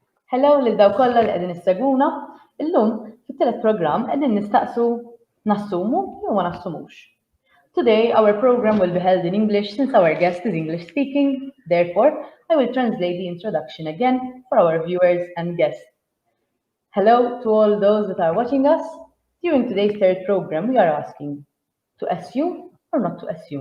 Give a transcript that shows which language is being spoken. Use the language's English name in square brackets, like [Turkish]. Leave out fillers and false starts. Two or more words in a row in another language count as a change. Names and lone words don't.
[Maltese] Hello lil daw kollha li qegħdin issegwuna. Illum fit-tielet programm qegħdin nistaqsu nassumu jew ma nassumux. [English] Today our program will be held in English since our guest is English speaking. Therefore, I will translate the introduction again for our viewers and guests. Hello to all those that are watching us. During today's third program, we are asking to assume or not to assume.